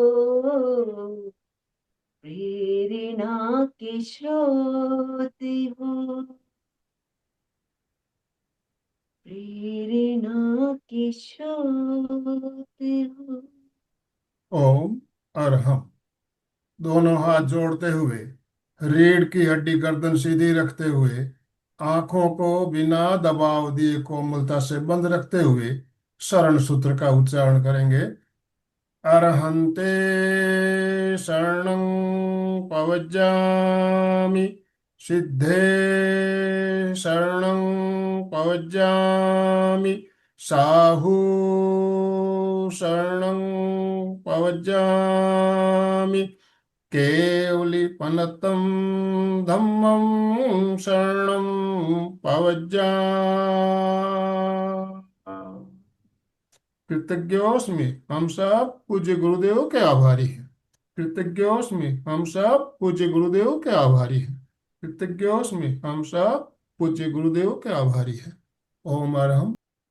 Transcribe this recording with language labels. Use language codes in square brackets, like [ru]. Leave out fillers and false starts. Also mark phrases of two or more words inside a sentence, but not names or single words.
[hi] प्रेरणा के स्रोत हो, प्रेरणा के स्रोत हो। ओम और हम दोनों हाथ जोड़ते हुए, रीढ़ की हड्डी गर्दन सीधी रखते हुए, आंखों को बिना दबाव दिए कोमलता से बंद रखते हुए शरण सूत्र का उच्चारण करेंगे। [pra] अरहन्ते शरणं पवज्जामि, सिद्धे शरणं पवज्जामि, साहू शरणं पवज्जामि, केवलिपनतं धम्मं शरणं पवज्जामि। [hi] कृतज्ञोस्मि, हम सब पूज्य गुरुदेव के आभारी हैं। कृतज्ञोस्मि, हम सब पूज्य गुरुदेव के आभारी हैं। कृतज्ञोस्मि, हम सब पूज्य गुरुदेव के आभारी हैं। ओम अरहम।